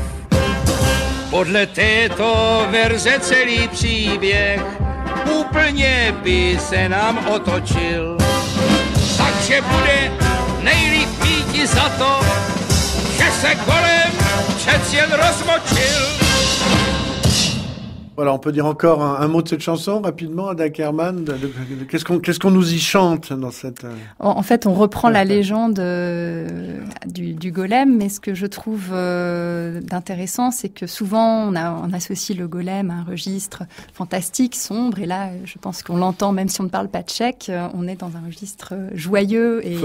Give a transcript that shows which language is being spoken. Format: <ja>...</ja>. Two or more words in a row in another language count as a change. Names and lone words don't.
<cs>Podle této verze celý příběh úplně by se nám otočil. že bude nejlíp míti za to, že se golem přec jen rozmočil.</cs> <fr>Voilà, on peut dire encore un mot de cette chanson rapidement, Ada Ackerman. Qu'est-ce qu'on nous y chante dans cette... En fait, on reprend la légende du golem, mais ce que je trouve d'intéressant, c'est que souvent on associe le golem à un registre fantastique, sombre, et là, je pense qu'on l'entend, même si on ne parle pas tchèque, on est dans un registre joyeux et</fr>